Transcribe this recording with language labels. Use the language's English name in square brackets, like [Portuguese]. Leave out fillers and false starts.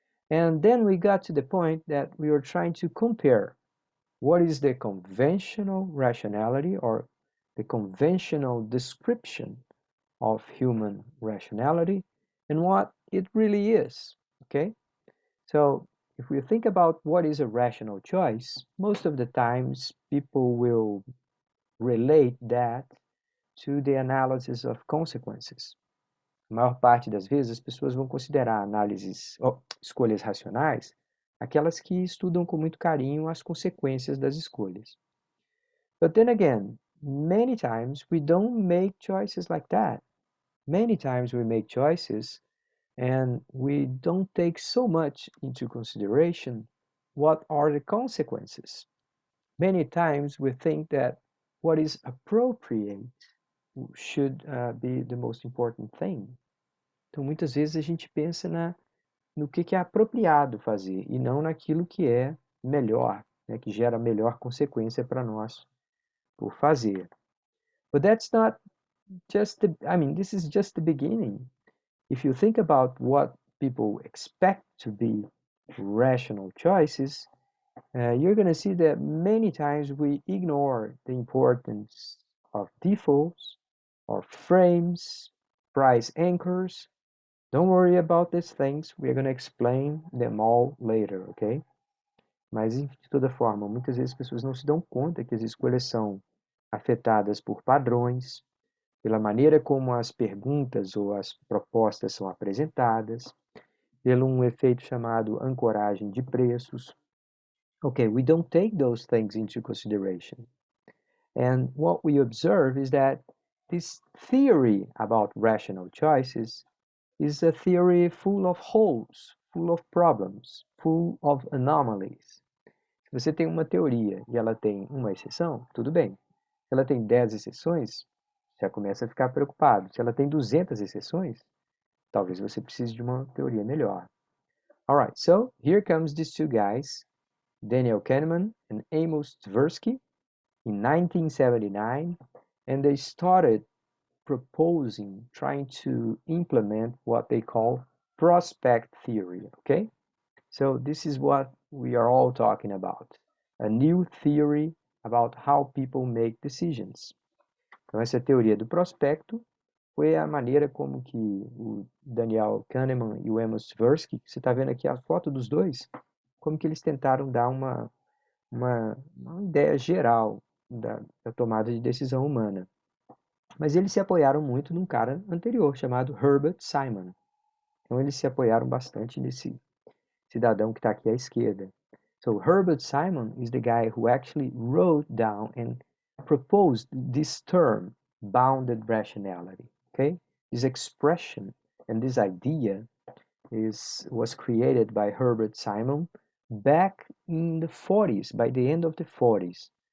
[English] And then we got to the point that we were trying to compare what is the conventional rationality or the conventional description of human rationality and what it really is, okay? So if we think about what is a rational choice, most of the times people will relate that to the analysis of consequences. [Portuguese] A maior parte das vezes as pessoas vão considerar escolhas racionais aquelas que estudam com muito carinho as consequências das escolhas. [English] But then again, many times we don't make choices like that. Many times we make choices and we don't take so much into consideration what are the consequences. Many times we think that what is appropriate should be the most important thing. [Portuguese] Então, muitas vezes a gente pensa no que é apropriado fazer e não naquilo que é melhor, né, que gera melhor consequência para nós por fazer. [English] But that's not this is just the beginning. If you think about what people expect to be rational choices, you're going to see that many times we ignore the importance of defaults, or frames, price anchors. Don't worry about these things, we're going to explain them all later, ok? [Portuguese] Mas, de toda forma, muitas vezes as pessoas não se dão conta que as escolhas são afetadas por padrões, pela maneira como as perguntas ou as propostas são apresentadas, pelo um efeito chamado ancoragem de preços. [English] Okay, we don't take those things into consideration. And what we observe is that this theory about rational choices is a theory full of holes, full of problems, full of anomalies. [Portuguese] Se você tem uma teoria e ela tem uma exceção, tudo bem. Se ela tem 10 exceções, já começa a ficar preocupado. Se ela tem 200 exceções, talvez você precise de uma teoria melhor. [English] Alright, so here comes these two guys, Daniel Kahneman and Amos Tversky, in 1979, and they started proposing, trying to implement what they call prospect theory, okay? So this is what we are all talking about, a new theory about how people make decisions. [Portuguese] Então essa teoria do prospecto foi a maneira como que o Daniel Kahneman e o Amos Tversky, você está vendo aqui a foto dos dois, como que eles tentaram dar uma ideia geral da tomada de decisão humana. Mas eles se apoiaram muito num cara anterior, chamado Herbert Simon. Então eles se apoiaram bastante nesse cidadão que está aqui à esquerda. [English] So Herbert Simon is the guy who actually wrote down and proposed this term, bounded rationality. Okay? This expression and this idea was created by Herbert Simon back in the 40s, by the end of the 40s.